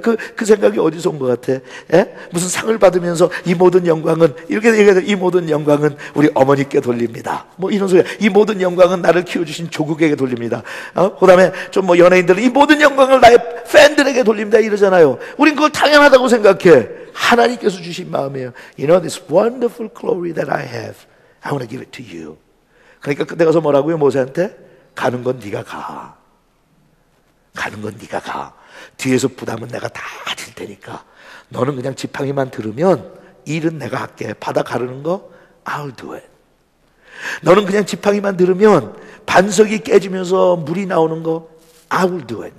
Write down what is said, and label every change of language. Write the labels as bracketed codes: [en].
[ko] 그 생각이 어디서 온 것 같아? 예? 무슨 상을 받으면서 이 모든 영광은 이렇게 얘기하죠. 이 모든 영광은 우리 어머니께 돌립니다. 뭐 이런 소리야. 이 모든 영광은 나를 키워주신 조국에게 돌립니다. 그다음에 좀 뭐 연예인들은 이 모든 영광을 나의 팬들에게 돌립니다. 이러잖아요. 우린 그걸 당연하다고 생각해. 하나님께서 주신 마음이에요. [en] You know this wonderful glory that I have. I want to give it to you. [ko] 그러니까 그때 가서 뭐라고요? 모세한테? 가는 건 네가 가. 가는 건 네가 가. 뒤에서 부담은 내가 다 질 테니까 너는 그냥 지팡이만 들으면 일은 내가 할게. 바다 가르는 거 [en] I'll do it. [ko] 너는 그냥 지팡이만 들으면 반석이 깨지면서 물이 나오는 거 [en] I will do it.